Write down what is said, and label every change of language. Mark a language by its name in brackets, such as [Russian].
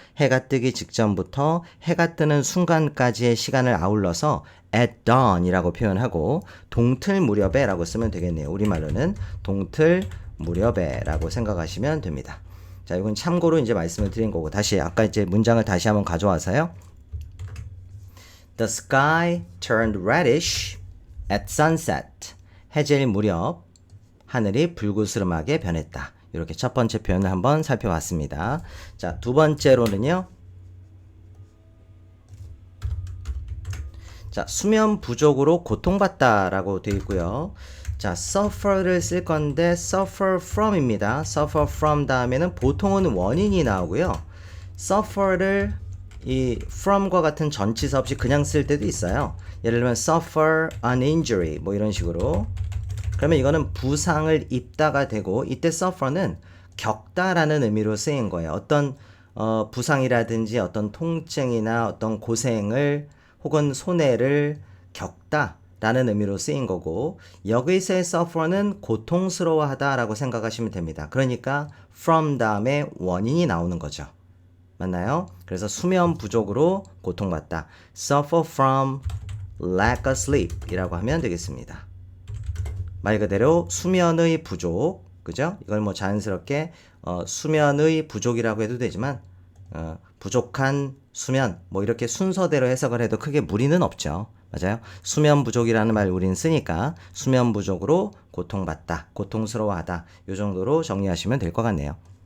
[Korean] 해가 뜨기 직전부터 해가 뜨는 순간까지의 시간을 아울러서 at dawn이라고 표현하고 동틀 무렵에 라고 쓰면 되겠네요. 우리말로는 동틀 무렵에 라고 생각하시면 됩니다. 자, 이건 참고로 이제 말씀을 드린 거고 다시 아까 이제 문장을 다시 한번 가져와서요. [English] The sky turned reddish at sunset. [Korean] 해질 무렵 하늘이 불그스름하게 변했다. 이렇게 첫 번째 표현을 한번 살펴봤습니다. 자, 두 번째로는요. 자, 수면 부족으로 고통받다라고 되어 있고요. 자, suffer를 쓸 건데 suffer from입니다. suffer from 다음에는 보통은 원인이 나오고요. suffer를 이 from과 같은 전치사 없이 그냥 쓸 때도 있어요. 예를 들면 suffer an injury 뭐 이런 식으로. 그러면 이거는 부상을 입다가 되고 이때 suffer는 겪다라는 의미로 쓰인 거예요. 어떤 부상이라든지 어떤 통증이나 어떤 고생을 혹은 손해를 겪다라는 의미로 쓰인 거고 여기서의 suffer는 고통스러워하다라고 생각하시면 됩니다. 그러니까 from 다음에 원인이 나오는 거죠. 맞나요? 그래서 수면 부족으로 고통받다. [English] suffer from lack of sleep [Korean] 이라고 하면 되겠습니다. 말 그대로 수면의 부족, 그죠? 이걸 뭐 자연스럽게 수면의 부족이라고 해도 되지만 부족한 수면 뭐 이렇게 순서대로 해석을 해도 크게 무리는 없죠. 맞아요? 수면 부족이라는 말 우리는 쓰니까 수면 부족으로 고통받다, 고통스러워하다 이 정도로 정리하시면 될 것 같네요.